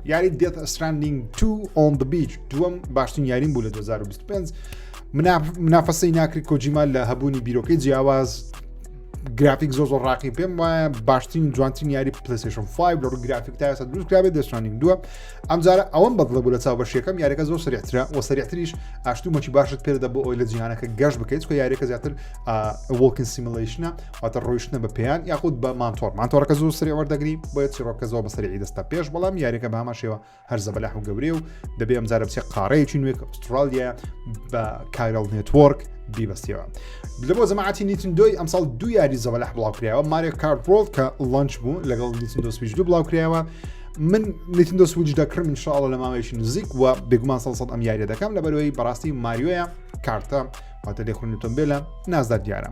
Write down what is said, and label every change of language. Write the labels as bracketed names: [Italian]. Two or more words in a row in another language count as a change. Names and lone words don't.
[Central Kurdish] یاری Death Stranding 2 on the Beach دووەم باشترین یاریم بوو لە 2025 منافەسەی ناکرد کۆجیما لە هەبوونی بیرۆکەی جیاواز گرافیک زۆر ڕاقی پێم وایە باشترین جوانترین یاری پلەیستەیشن 5 لە ڕووی گرافیک تا ئێستا دروستکرابێت Death Stranding 2 ئەمجارە ئەوەم بەدڵە بوو لە چاوبەشیەکەم یاریەکە زۆر سریعترە و سریعتریش ئاشتومەکی باشت پێدە بۆ ئەوی لە جیهانەکە گەشت بکەیت کە یاریەکە زیاتر [English] walking simulation [Central Kurdish] واتە ڕۆیشتنە بە پێیان یاخود بە مانتۆرەکە زۆر سریع وەردەگری بۆیە چیرۆکە زۆر بە سریعی دەستە پێش بەڵام یاریەکە بە هەمان شێوە هەر زەبەلاح و گەورەیە و دەبێ ئەمجارە بچێت قاڕەیەکی نوێ کە ئوسترالیا بە کایرل نێتوۆرک بیبەستیەوە. لە بۆ زەماعەتی نیتندۆی ئەمساڵ دوو یاری زەبەلاح بڵاوکرایەوە ماریۆ کارت وۆرڵد کە لانچ بوو لەگەڵ نیتندۆ سویچ 2 بڵاوکرایەوە من نیتندۆ سویچ دەکڕم ئینشاڵڵا لە ماوەیەکی نزیک و بێگومان 100% ئەم یاریە دەکەم لەبەرەوەی بەڕاستی ماریۆیە کارتە واتە لێخوێنتۆم بێ لە نازدار دیارە.